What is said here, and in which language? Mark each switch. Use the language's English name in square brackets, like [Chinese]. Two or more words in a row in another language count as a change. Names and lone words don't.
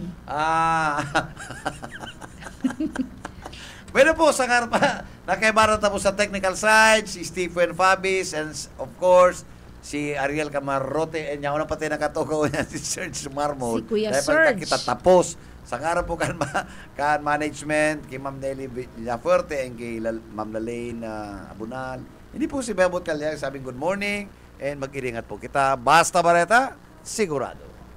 [Bikol] Bueno po, sa karpa, nakaibaran po sa [English] technical side, [Bikol] si Stephen Fabis, [English] and of course, [Bikol] si Ariel Camarote, and yung pati nakatukaw niya, si Serge Marmol. [Filipino] Si Kuya [Bikol] Serge. Kita tapos. Sa karap po kan management, kay Ma'am Nelly Villafuerte, and kay Ma'am Lalaine Abunal. Hindi po si Bebot Calyang sabing [English] good morning, [Bikol] and mag-iringat po kita. Basta Bareta, sigurado.